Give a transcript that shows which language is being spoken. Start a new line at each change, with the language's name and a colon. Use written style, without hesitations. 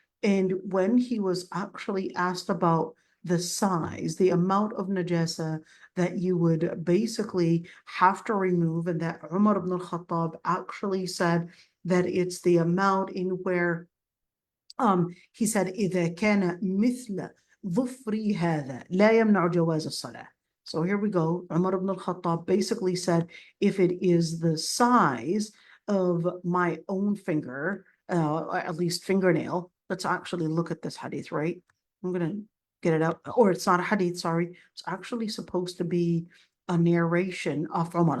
English: And when he was actually asked about the size, the amount of najasa that you would basically have to remove, and that Umar ibn al-Khattab actually said that it's the amount in where he said
Arabic: إذا كان مثل ظفري هذا لا يمنع جواز الصلاة.
English: So here we go. Umar ibn al-Khattab basically said, if it is the size of my own finger, at least fingernail, let's actually look at this hadith, right? I'm going to get it out. Or it's not a hadith, sorry. It's actually supposed to be a narration of Umar.